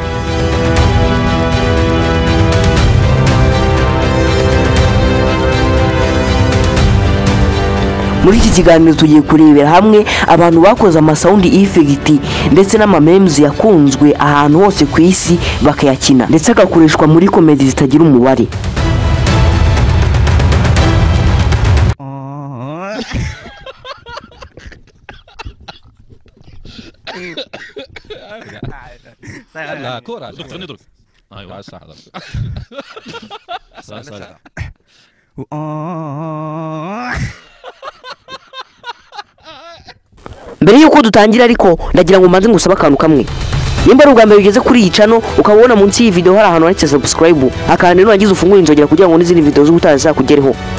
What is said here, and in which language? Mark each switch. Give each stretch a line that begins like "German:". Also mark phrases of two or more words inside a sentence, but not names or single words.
Kinyarwanda: Muri iki kiganiro tugiye kurebera hamwe abantu bakoze amasound effect ndetse n'amamemes yakunzwe ahantu hose ku isi bakayakina, ndetse agakoreshwa muri comedy zitagira umubare.
Arabic: لا كورة ندرك ايوه صح صح
Kinyarwanda: Mbere yuko dutangira ariko ndagira ngo manze ngusaba akantu kamwe. Nimba ari ubwa mbere ugeze kuri iyi channel ukabona munsi y'iyi video hari ahantu handitse subscribe, akandi rero nagize ufungura inzogera kugira ngo n'izindi video z'ubutaha zizakugereho.